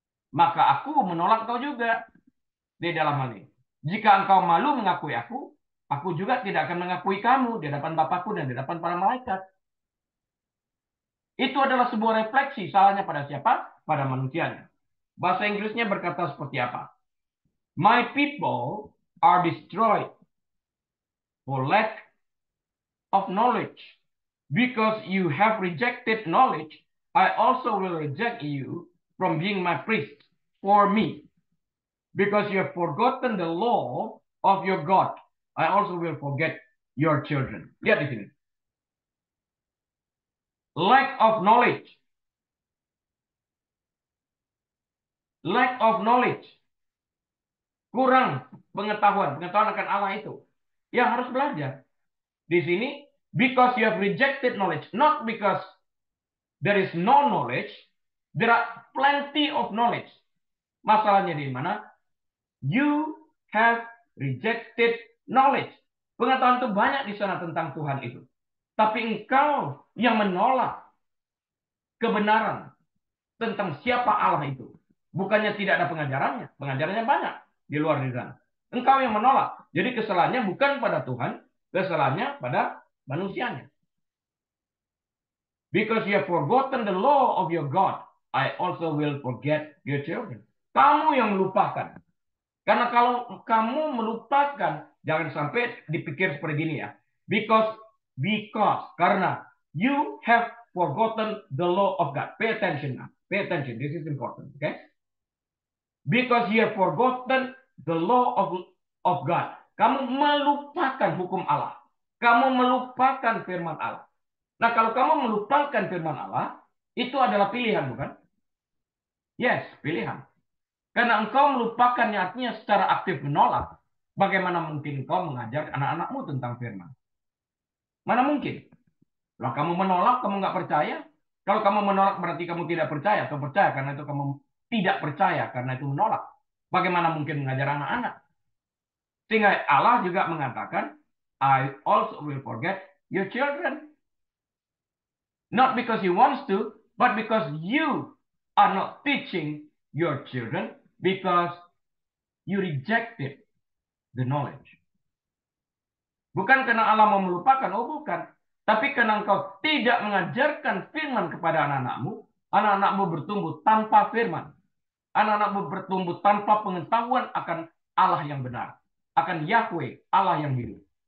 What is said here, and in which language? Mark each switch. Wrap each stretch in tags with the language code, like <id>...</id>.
<id>Maka aku menolak engkau juga di dalam hal ini. Jika engkau malu mengakui aku juga tidak akan mengakui kamu di hadapan Bapakku dan di hadapan para malaikat. Itu adalah sebuah refleksi salahnya pada siapa? Pada manusianya. Bahasa Inggrisnya berkata seperti apa?</id> <en>My people are destroyed for lack of knowledge. Because you have rejected knowledge, I also will reject you from being my priest for me. Because you have forgotten the law of your God, I also will forget your children.</en> <id>Lihat di sini.</id> <en>Lack of knowledge. Lack of knowledge.</en> <id>Kurang pengetahuan akan Allah itu. Yang harus belajar. Di sini,</id> <en>because you have rejected knowledge. Not because there is no knowledge, There are plenty of knowledge.</en> <id>Masalahnya di mana?</id> <en>You have rejected knowledge.</en> <id>Pengetahuan itu banyak di sana tentang Tuhan itu. Tapi engkau yang menolak kebenaran tentang siapa Allah itu. Bukannya tidak ada pengajarannya. Pengajarannya banyak di luar di sana. Engkau yang menolak. Jadi kesalahannya bukan pada Tuhan. Kesalahannya pada manusianya.</id> <en>Because you have forgotten the law of your God, I also will forget your children.</en> <id>Kamu yang melupakan. Karena kalau kamu melupakan, jangan sampai dipikir seperti gini ya.</id> <en>Because,</en> <id>karena</id> <en>you have forgotten the law of God. Pay attention now. Pay attention. This is important. Okay? Because you have forgotten the law of God.</en> <id>Kamu melupakan hukum Allah. Kamu melupakan firman Allah. Nah, kalau kamu melupakan firman Allah, itu adalah pilihan, bukan? Yes, pilihan. Karena engkau melupakannya artinya secara aktif menolak. Bagaimana mungkin engkau mengajar anak-anakmu tentang firman? Mana mungkin? Kalau kamu menolak, kamu nggak percaya. Kalau kamu menolak berarti kamu tidak percaya. Atau percaya karena itu kamu tidak percaya karena itu menolak. Bagaimana mungkin mengajar anak-anak? Sehingga Allah juga mengatakan,</id> <en>I also will forget your children. Not because he wants to, but because you are not teaching your children because you rejected the knowledge.</en> <id>Bukan karena Allah mau melupakan, oh bukan. Tapi karena engkau tidak mengajarkan firman kepada anak-anakmu, anak-anakmu bertumbuh tanpa firman. Anak-anakmu bertumbuh tanpa pengetahuan akan Allah yang benar. Akan Yahweh, Allah yang hidup.</id>